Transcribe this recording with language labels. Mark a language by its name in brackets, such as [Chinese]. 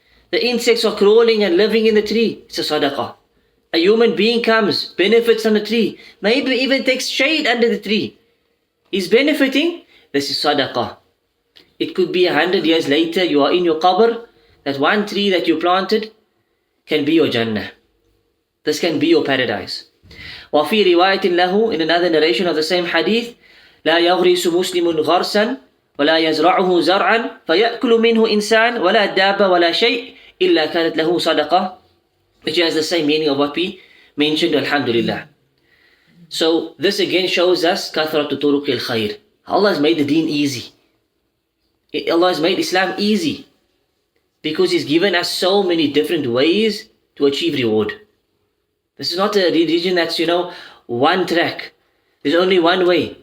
[English] The insects are crawling and living in the tree, it's a sadaqah. A human being comes, benefits from the tree, maybe even takes shade under the tree. He's benefiting, this is sadaqah. It could be 100 years later, you are in your qabr, that one tree that you planted can be your Jannah. This can be your paradise. [Arabic] وَفِي رِوَايَةٍ لَهُ, [English] in another narration of the same hadith, [Arabic] لَا يَغْرِسُ مُسْلِمٌ غَرْسًا وَلَا يَزْرَعُهُ زَرْعًا فَيَأْكُلُ مِنْهُ إِنسَانٌ وَلَا دَابَّ وَلَا شَيْءٍ إِلَّا كَانَتْ لَهُ صَدَقَةٌ, [English] which has the same meaning of what we mentioned, alhamdulillah. So this again shows us [Arabic] كَثْرَةُ طُرُقِ الْخَيْرِ. [English] Allah has made the deen easy. Allah has made Islam easy because He's given us so many different ways to achieve reward. This is not a religion that's, one track. There's only one way.